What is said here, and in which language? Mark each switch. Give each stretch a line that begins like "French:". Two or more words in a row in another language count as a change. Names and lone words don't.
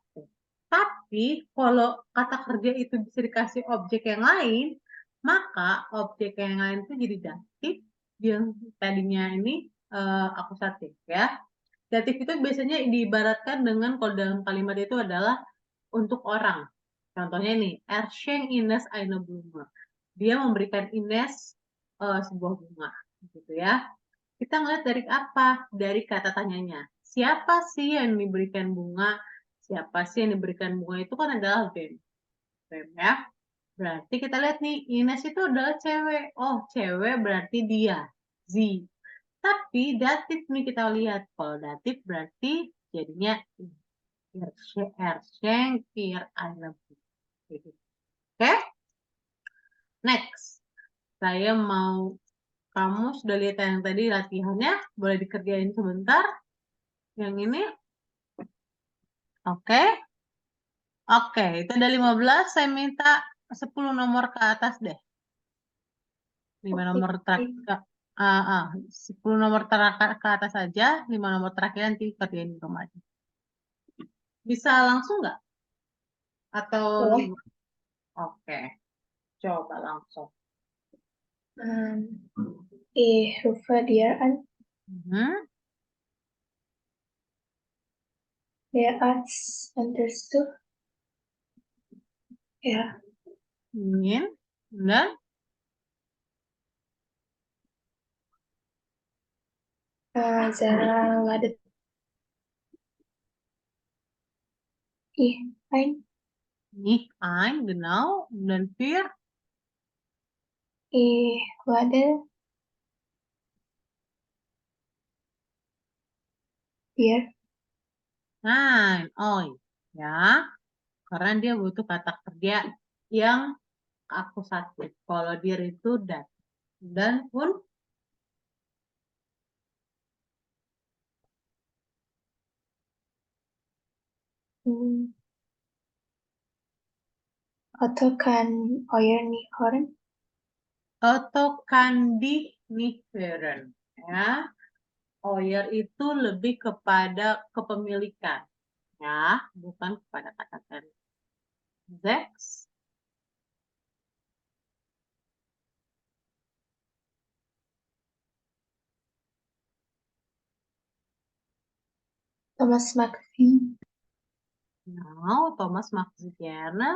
Indonesian: Tapi kalau kata kerja itu bisa dikasih objek yang lain, maka objek yang lain itu jadi datif, yang tadinya ini akusatif ya. Datif itu biasanya diibaratkan dengan kalau dalam kalimat itu adalah untuk orang. Contohnya nih,
German: er schenkt Ines eine Blume.
Indonesian: Dia memberikan Ines sebuah bunga, gitu ya. Kita ngeliat dari apa? Dari kata tanyanya. Siapa sih yang diberikan bunga? Siapa sih yang diberikan bunga itu kan adalah wem. Wem ya. Berarti kita lihat nih, Ines itu adalah cewek. Oh, cewek berarti dia. Sie. Tapi datif nih kita lihat. Kalau datif berarti jadinya
German: er schenkt ihr eine Blume.
Indonesian: Oke? Next. Saya mau, kamu sudah lihat yang tadi latihannya, boleh dikerjain sebentar. Yang ini, oke. Oke, itu ada 15, saya minta 10 nomor ke atas deh. 5 nomor terakhir, 10 nomor terakhir ke atas aja, 5 nomor terakhir nanti kerjain di rumah aja. Bisa langsung nggak? Atau Boleh. nunggu? Oke, coba langsung.
German: Ich rufe dir an. Der Arzt enters du. Ja.
Indonesian: Ingin, dan
German: Sarah ladet. Ich ein. nicht ein, genau, dan für. Ich lade dir. Nein,
Indonesian: oi, ya, karena dia butuh kata kerja yang akusatif. Kalau dir itu dan pun
German: Otto kan euer nicht hören. Otto kann dich nicht hören.
Indonesian: Ya, Euer itu lebih kepada kepemilikan, ya, bukan kepada kata kerja.
German: Sechs. Thomas mag Wien. Genau, Thomas mag sie gerne.